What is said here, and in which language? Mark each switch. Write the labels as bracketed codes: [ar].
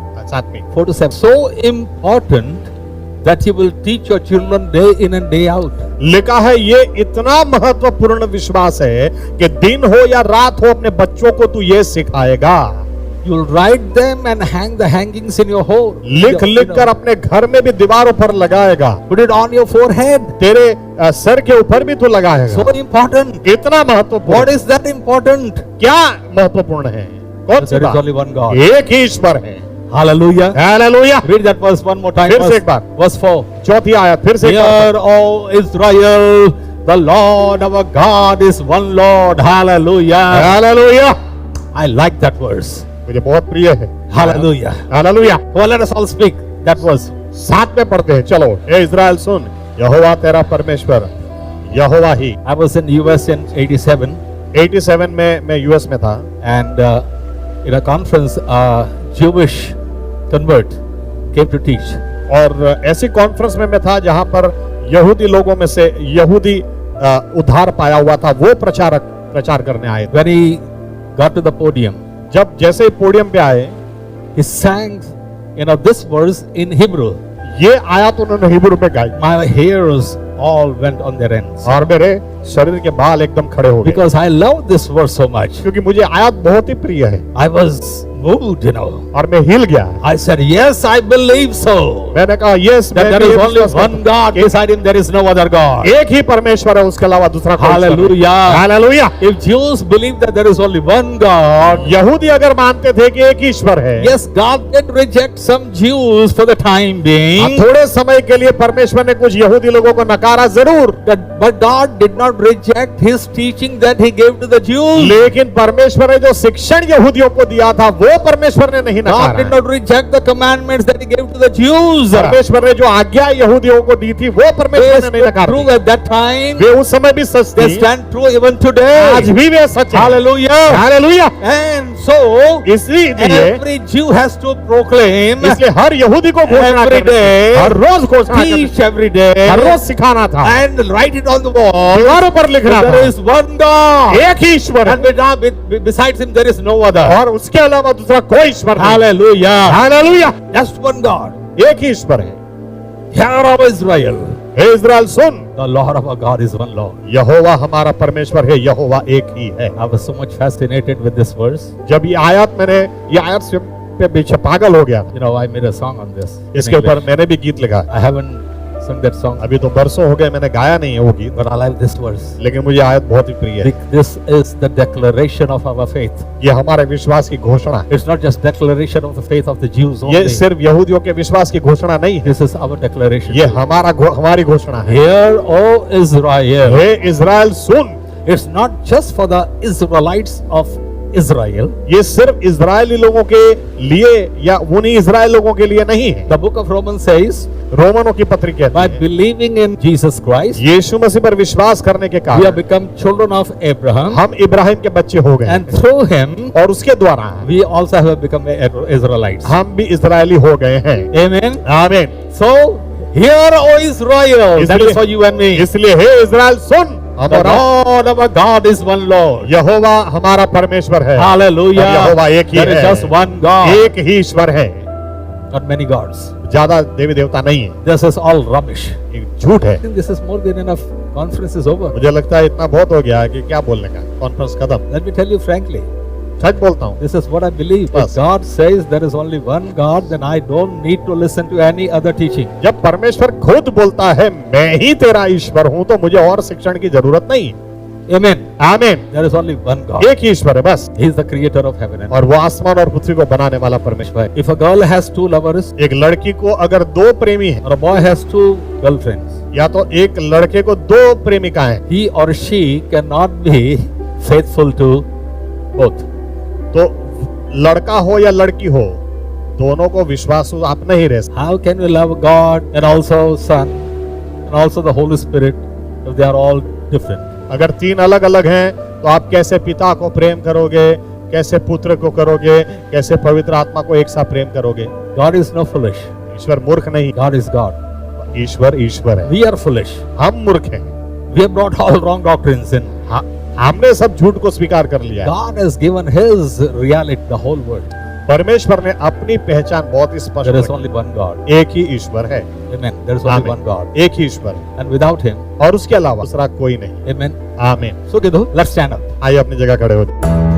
[hi] साथ में [en] 4 to 7. So important that you will teach your children day in and day out. [hi] लिखा है, ये इतना महत्वपूर्ण विश्वास है कि दिन हो या रात हो अपने बच्चों को तू ये सिखाएगा। [en] You'll write them and hang the hangings in your home. [hi] लिख लिख कर अपने घर में भी दीवारों पर लगाएगा, [en] Put it on your forehead. [hi] तेरे सर के ऊपर भी तू लगाएगा। [en] So important. [hi] इतना महत्वपूर्ण। [en] What is that important? [hi] क्या महत्वपूर्ण है? कौन सी [en] There is [hi] बात? [en] only one God. [hi] एक ही ईश्वर है। [en] Hallelujah. [hi] Hallelujah. [en] Read that verse one more time. [hi] फिर से [en] Verse- [hi] एक बार। [en] Verse 4. [hi] चौथी आयत फिर से एक बार। [en] Hear, O Israel, the Lord our God is one Lord. Hallelujah. [hi] Hallelujah. [en] I like that verse. [hi] मुझे बहुत प्रिय है। [en] Hallelujah. [hi] Hallelujah. [en] Well, let us all speak that verse. [hi] साथ में पढ़ते हैं, चलो। हे इज़राइल सुन, यहोवा तेरा परमेश्वर यहोवा ही। [en] I was in US in 87 [hi] 87 में मैं यूएस में था [en] and in a conference, a Jewish convert came to teach. [hi] और ऐसी कॉन्फ्रेंस में मैं था जहां पर यहूदी लोगों में से यहूदी उद्धार पाया हुआ था, वो प्रचार करने आए थे। [en] When he got to the podium, [hi] जब जैसे ही पोडियम पे आए, [en] he sang, this verse in Hebrew. [hi] ये आयत उन्होंने हिब्रू में गाई [en] My hairs all went on their ends [hi] और मेरे शरीर के बाल एकदम खड़े हो गए, [en] because I love this verse so much. [hi] क्योंकि मुझे आयत बहुत ही प्रिय है। [en] I was moved, [hi] और मैं हिल गया। [en] I said, yes, I believe so. [hi] मैंने कहा yes, [en] That there is only one God, beside him there is no other God. [hi] एक ही परमेश्वर है, उसके अलावा दूसरा कोई ईश्वर नहीं। [en] Hallelujah. [hi] Hallelujah. [en] If Jews believe that there is only one God, [hi] यहूदी अगर मानते थे कि एक ईश्वर है, [en] yes, God did reject some Jews for the time being, [hi] थोड़े समय के लिए परमेश्वर ने कुछ यहूदी लोगों को नकारा जरूर, [en] but God did not reject his teaching that he gave to the Jews. [hi] लेकिन परमेश्वर ने जो शिक्षण यहूदियों को दिया था वो परमेश्वर ने नहीं [en] God did [hi] नकारा। [en] not reject the commandments that he gave to the Jews. [hi] परमेश्वर ने जो आज्ञा यहूदियों को दी थी वो परमेश्वर ने नहीं [en] They [hi] नकारा। [en] true at that time. [hi] वे उस समय भी सच [en] They [hi] थी, [en] stand true even today. [hi] आज भी वे सच है। [en] Hallelujah. [hi] हालेलुया। [en] And so [hi] इसलिए [en] every Jew has to proclaim [hi] इसलिए हर यहूदी को घोषणा [en] every [hi] करनी थी, [en] day, [hi] हर रोज घोषणा करनी [en] teach [hi] थी, [en] every day, [hi] हर रोज सिखाना था, [en] and write it on the wall. [hi] दीवारों पर लिखना [en] There [hi] था, [en] is one God, [hi] एक ही ईश्वर [en] and [hi] है [en] besides him there is no other. [hi] और उसके अलावा दूसरा कोई ईश्वर नहीं। [en] Hallelujah. [hi] Hallelujah. [en] Just one God. [hi] एक ही ईश्वर है। [en] Hear, O Israel, [hi] hey Israel soon, [en] the Lord of our God is one Lord. [hi] यहोवा हमारा परमेश्वर है, यहोवा एक ही है। [en] I was so much fascinated with this verse. [hi] जब ये आयत से पे पीछे पागल हो गया। [en] You know, I made a song on this. in [hi] इसके ऊपर [en] English. [hi] मैंने भी गीत लिखा। [en] I haven't sung that song, [hi] अभी तो बरसों हो गए मैंने गाया नहीं है वो गीत, [en] but I like this verse. [hi] लेकिन मुझे आयत बहुत ही प्रिय है। [en] This is the declaration of our faith. [hi] ये हमारे विश्वास की घोषणा है। [en] It's not just declaration of the faith of the Jews [hi] ये [en] only. [hi] सिर्फ यहूदियों के विश्वास की घोषणा नहीं है, [en] This is our declaration. [hi] ये हमारी घोषणा है। [en] Hear, O Israel. [hi] Hey Israel soon, [en] It's not just for the Israelites of Israel. [hi] ये सिर्फ इजरायली लोगों के लिए या उन्हीं इजराइल लोगों के लिए नहीं है। [en] The book of Romans says, [hi] रोमनों की पत्री कहती [en] by [hi] है, [en] believing in Jesus Christ, [hi] यीशु मसीह पर विश्वास करने के [en] we have [hi] कारण [en] become children of Abraham, [hi] हम इब्राहिम के बच्चे हो गए [en] and through him, [hi] और उसके द्वारा [en] we also have become Israelites. [hi] हम भी इजरायली हो गए हैं। [en] Amen. [hi] आमीन। [en] So, hear, O Israel. That is for you and me. [hi] इसलिए हे इजराइल सुन, [en] The [hi] हमारा [en] Lord of our God is one Lord. [hi] यहोवा हमारा परमेश्वर है। [en] Hallelujah. [hi] और यहोवा एक ही [en] There is [hi] है। [en] just one God, [hi] एक ही ईश्वर है, [en] not many gods. [hi] ज्यादा देवी देवता नहीं है। [en] This is all rubbish. [hi] ये झूठ है। [en] I think this is more than enough. Conference is over. [hi] मुझे लगता है इतना बहुत हो गया है कि क्या बोलने का, कॉन्फ्रेंस खत्म। [en] Let me tell you frankly, [hi] सच बोलता हूँ। [en] this is what I believe. If [hi] बस। [en] God says there is only one God, then I don't need to listen to any other teaching. [hi] जब परमेश्वर खुद बोलता है मैं ही तेरा ईश्वर हूँ, तो मुझे और शिक्षण की जरूरत नहीं। [en] Amen. [hi] आमीन। [en] There is only one God. [hi] एक ही ईश्वर है बस, [en] He is the creator of heaven and earth. [hi] और वो आसमान और पृथ्वी को बनाने वाला परमेश्वर है। [en] If a girl has two lovers, [hi] एक लड़की को अगर दो प्रेमी है, [en] or a boy has two girlfriends, [hi] या तो एक लड़के को दो प्रेमिकाएं, [en] he or she cannot be faithful to both. [hi] तो लड़का हो या लड़की हो, दोनों को विश्वासु आप नहीं रह सकते। [en] How can we love God and also Son and also the Holy Spirit if they are all different? [hi] अगर तीन अलग अलग हैं, तो आप कैसे पिता को प्रेम करोगे, कैसे पुत्र को करोगे, कैसे पवित्र आत्मा को एक साथ प्रेम करोगे? [en] God is no foolish. [hi] ईश्वर मूर्ख नहीं, [en] God is God. [hi] ईश्वर ईश्वर है। [en] We are foolish. [hi] हम मूर्ख हैं। [en] We have brought all wrong doctrines in. [hi] हमने सब झूठ को स्वीकार कर लिया है। [en] God has given His reality, the whole world. [hi] परमेश्वर ने अपनी पहचान बहुत ही स्पष्ट [en] There is [hi] की। [en] only one God. [hi] एक ही ईश्वर है। [en] Amen. There is only [hi] आमीन। [en] one God. [hi] एक ही ईश्वर है, [en] And without Him, [hi] और उसके अलावा दूसरा कोई नहीं। [en] Amen. [hi] आमीन। [en] So, Kiddo, let's stand up. [hi] आइए अपनी जगह खड़े हो जाइए।